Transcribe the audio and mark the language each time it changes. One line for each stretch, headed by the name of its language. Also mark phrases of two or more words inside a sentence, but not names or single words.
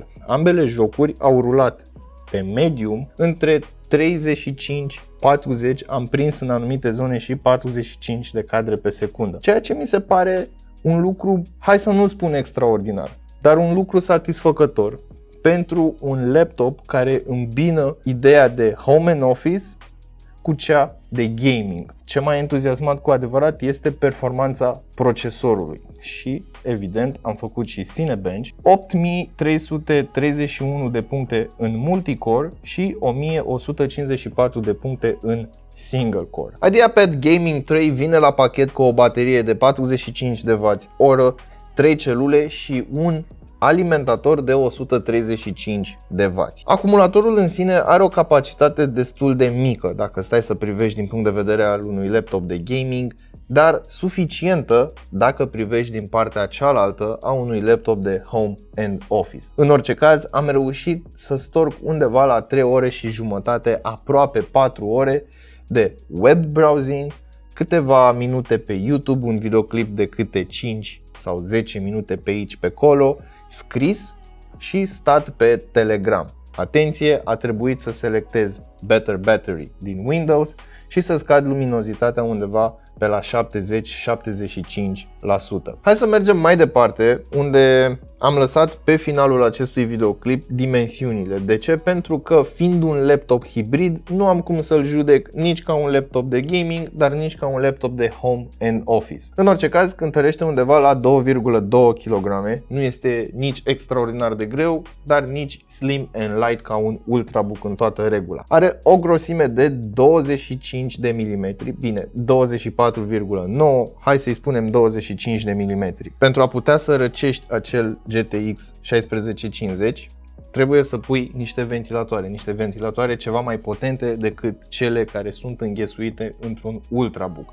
Romanian: Ambele jocuri au rulat pe medium între 35-40, am prins în anumite zone și 45 de cadre pe secundă. Ceea ce mi se pare un lucru, hai să nu spun extraordinar, dar un lucru satisfăcător pentru un laptop care îmbină ideea de
English: home and office
Romanian: cu cea de gaming. Ce m-a entuziasmat cu adevărat este performanța procesorului și, evident, am făcut și Cinebench, 8331 de puncte în multicore și 1154 de puncte în
English: single core.
Romanian: IdeaPad Gaming 3 vine la pachet cu o baterie de 45 de Wh, 3 celule și un alimentator de 135 de W. Acumulatorul în sine are o capacitate destul de mică dacă stai să privești din punct de vedere al unui laptop de gaming, dar suficientă dacă privești din partea cealaltă a unui laptop de
English: home and office.
Romanian: În orice caz, am reușit să storc undeva la 3 ore și jumătate, aproape 4 ore de
English: web browsing,
Romanian: câteva minute pe YouTube, un videoclip de câte 5 sau 10 minute pe aici pe acolo, scris și stat pe Telegram. Atenție, a trebuit să selectez Better Battery din Windows și să scad luminozitatea undeva pe la 70-75%. Hai să mergem mai departe, unde am lăsat pe finalul acestui videoclip dimensiunile. De ce? Pentru că, fiind un laptop hibrid, nu am cum să-l judec nici ca un laptop de gaming, dar nici ca un laptop de
English: home and office.
Romanian: În orice caz, cântărește undeva la 2,2 kg, nu este nici extraordinar de greu, dar nici
English: slim and light
Romanian: ca un ultrabook în toată regula. Are o grosime de 25 de mm, bine, 24,9, hai să-i spunem 25 de mm. Pentru a putea să răcești acel GTX 1650, trebuie să pui niște ventilatoare ceva mai potente decât cele care sunt înghesuite într-un Ultrabook.